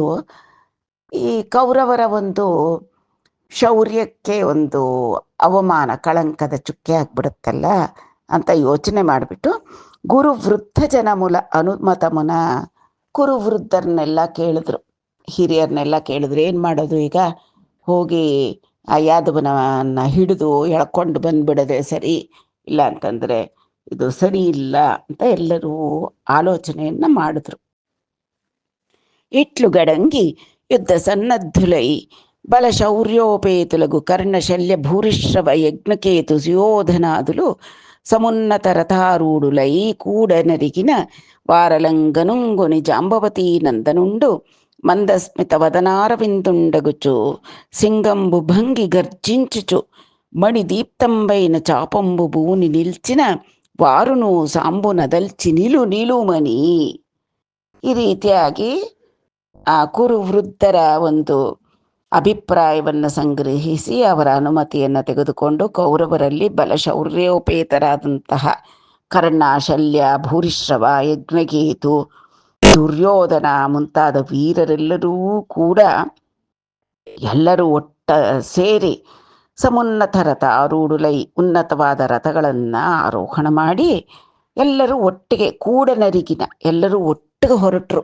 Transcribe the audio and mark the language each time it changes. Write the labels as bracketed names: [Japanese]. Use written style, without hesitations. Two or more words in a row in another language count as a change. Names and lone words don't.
[Kannada] ಈ ಕೌರವರ ಒಂದು ಶೌರ್ಯಕ್ಕೆ ಒಂದು ಅವಮಾನ, ಕಳಂಕದ ಚುಕ್ಕೆ ಆಗ್ಬಿಡುತ್ತಲ್ಲ ಅಂತ ಯೋಚನೆ ಮಾಡಿಬಿಟ್ಟು [Telugu] గురు వృద్ధ జన మూల అనుమతమున, [Kannada] ಕುರು ವೃದ್ಧರನ್ನೆಲ್ಲ ಕೇಳಿದ್ರು, ಹಿರಿಯರನ್ನೆಲ್ಲ ಕೇಳಿದ್ರು, ಏನು ಮಾಡೋದು ಈಗ ಹೋಗಿ ಆ ಯಾದವನನ್ನು ಹಿಡಿದು ಎಳ್ಕೊಂಡು ಬಂದ್ಬಿಡದೆ ಸರಿ, ಇಲ್ಲ ಅಂತಂದರೆ ಇದು ಸರಿ ಇಲ್ಲ ಅಂತ ಎಲ್ಲರೂ ಆಲೋಚನೆಯನ್ನು ಮಾಡಿದ್ರು. [Telugu] ఇట్లు గడంగి యుద్ధ సన్నద్ధులై బలశౌర్యోపేతులకు కర్ణశల్య భూరిశ్రవ యజ్ఞకేతు సుయోధనాదులు సమున్నత రథారూఢులై కూడనరిగిన వారలంగనుంగొని జాంబవతీ నందనుండు మందస్మిత వదనారవిందుండగుచు సింగంబు భంగి గర్జించుచు మణిదీప్తంబైన చాపంబు భూని నిల్చిన వారును సాంబు నదల్చి ನಿಲುಮನಿ. [Kannada] ಈ ರೀತಿಯಾಗಿ ಆ ಕುರುವೃದ್ಧರ ಒಂದು ಅಭಿಪ್ರಾಯವನ್ನು ಸಂಗ್ರಹಿಸಿ ಅವರ ಅನುಮತಿಯನ್ನು ತೆಗೆದುಕೊಂಡು ಕೌರವರಲ್ಲಿ ಬಲಶೌರ್ಯೋಪೇತರಾದಂತಹ ಕರ್ಣ, ಶಲ್ಯ, ಭೂರಿಶ್ರವ, ಯಜ್ಞಕೇತು, ದುರ್ಯೋಧನ ಮುಂತಾದ ವೀರರೆಲ್ಲರೂ ಕೂಡ ಎಲ್ಲರೂ ಸೇರಿ [Telugu] సమున్నత రథ ఆరూఢులై [Kannada] ಉನ್ನತವಾದ ರಥಗಳನ್ನು ಆರೋಹಣ ಮಾಡಿ ಎಲ್ಲರೂ ಒಟ್ಟಿಗೆ ಕೂಡನರಿಗಿನ ಎಲ್ಲರೂ ಒಟ್ಟಿಗೆ ಹೊರಟರು.